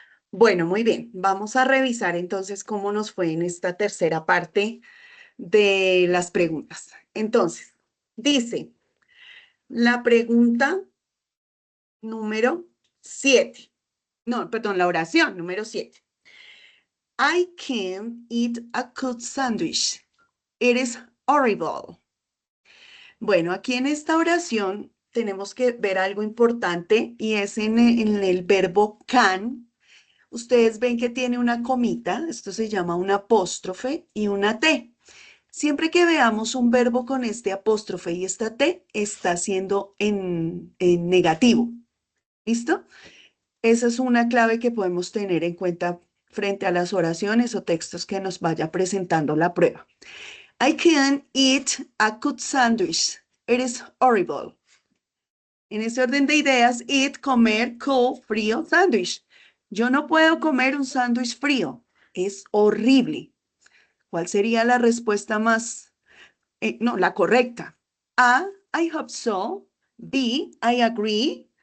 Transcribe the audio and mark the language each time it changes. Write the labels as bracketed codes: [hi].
[es] Bueno, muy bien. Vamos a revisar entonces cómo nos fue en esta tercera parte de las preguntas. Entonces, dice la pregunta número 7. No, perdón, la oración número 7. [en] I can't eat a good sandwich. It is horrible. [es] Bueno, aquí en esta oración tenemos que ver algo importante y es en el verbo can. Ustedes ven que tiene una comita, esto se llama un apóstrofe y una T. Siempre que veamos un verbo con este apóstrofe y esta T, está siendo en negativo. ¿Listo? Esa es una clave que podemos tener en cuenta frente a las oraciones o textos que nos vaya presentando la prueba. [en] I can't eat a good sandwich. It is horrible. [es] En ese orden de ideas, eat, comer, cool, frío, sándwich. Yo no puedo comer un sándwich frío. Es horrible. ¿Cuál sería la respuesta más, no, la correcta? [en] A, I hope so. B, I agree.